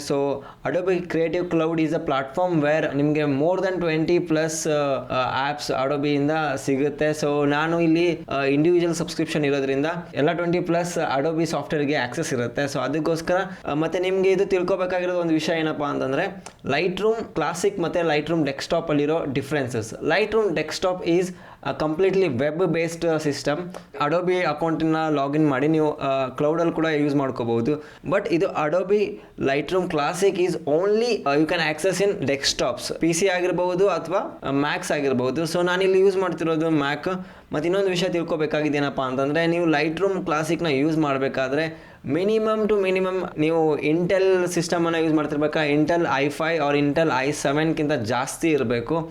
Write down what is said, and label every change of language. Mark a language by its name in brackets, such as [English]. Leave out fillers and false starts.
[English] so Adobe Creative Cloud is a platform where ನಿಮಗೆ more than 20+ apps [Kannada] ಅಡೋಬಿಯಿಂದ ಸಿಗುತ್ತೆ. So ನಾನು ಇಲ್ಲಿ ಇಂಡಿವಿಜುವಲ್ ಸಬ್ಸ್ಕ್ರಿಪ್ಷನ್ ಇರೋದ್ರಿಂದ ಎಲ್ಲ 20+ ಅಡೋಬಿ ಸಾಫ್ಟ್ವೇರ್ಗೆ ಆಕ್ಸೆಸ್ ಇರುತ್ತೆ. ಸೊ ಅದಕ್ಕೋಸ್ಕರ ಮತ್ತು ನಿಮಗೆ ಇದು ತಿಳ್ಕೊಬೇಕಾಗಿರೋದು ಒಂದು ವಿಷಯ ಏನಪ್ಪ ಅಂತಂದರೆ, ಲೈಟ್ ರೂಮ್ ಕ್ಲಾಸಿಕ್ ಮತ್ತು light room ಡೆಸ್ಕ್ಟಾಪಲ್ಲಿರೋ differences. [English] Lightroom Desktop is a completely web based system. [Kannada] Adobe ಅಕೌಂಟನ್ನ ಲಾಗಿನ್ ಮಾಡಿ ನೀವು ಕ್ಲೌಡಲ್ಲಿ ಕೂಡ ಯೂಸ್ ಮಾಡ್ಕೋಬಹುದು. ಬಟ್ ಇದು Adobe light room classic [English] is only you can access in desktops, [Kannada] PC ಆಗಿರ್ಬೋದು ಅಥವಾ ಮ್ಯಾಕ್ಸ್ ಆಗಿರ್ಬೋದು. ಸೊ ನಾನಿಲ್ಲಿ ಯೂಸ್ ಮಾಡ್ತಿರೋದು ಮ್ಯಾಕ್. ಮತ್ತು ಇನ್ನೊಂದು ವಿಷಯ ತಿಳ್ಕೊಬೇಕಾಗಿದ್ದೇನಪ್ಪ ಅಂತಂದರೆ, ನೀವು ಲೈಟ್ ರೂಮ್ ಕ್ಲಾಸಿಕ್ನ ಯೂಸ್ ಮಾಡಬೇಕಾದ್ರೆ ಮಿನಿಮಮ್ ನೀವು Intel ಸಿಸ್ಟಮನ್ನು use ಮಾಡ್ತಿರ್ಬೇಕಾ, Intel i5 R Intel i7ಗಿಂತ ಜಾಸ್ತಿ ಇರಬೇಕು.